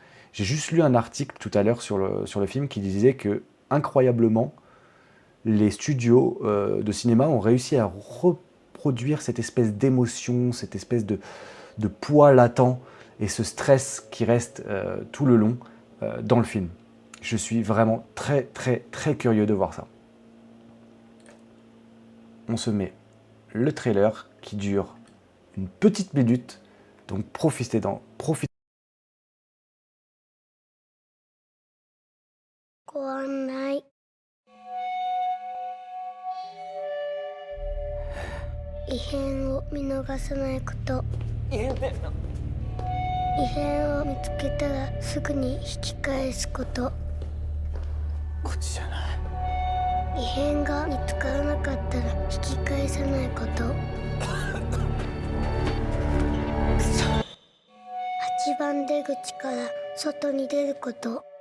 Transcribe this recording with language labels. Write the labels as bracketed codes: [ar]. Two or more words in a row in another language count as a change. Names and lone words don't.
[fr] J'ai juste lu un article tout à l'heure sur le film qui disait que, incroyablement, les studios de cinéma ont réussi à reproduire cette espèce d'émotion, cette espèce de poids latent et ce stress qui reste tout le long dans le film. Je suis vraiment très très très curieux de voir ça. On se met le trailer qui dure une petite minute, donc profitez-en. Profitez. [ja] ご案内異変を見逃さないこと異変を見つけたらすぐに引き返すことこっちじゃない異変が見つからなかったら引き返さないこと8番出口から外に出ること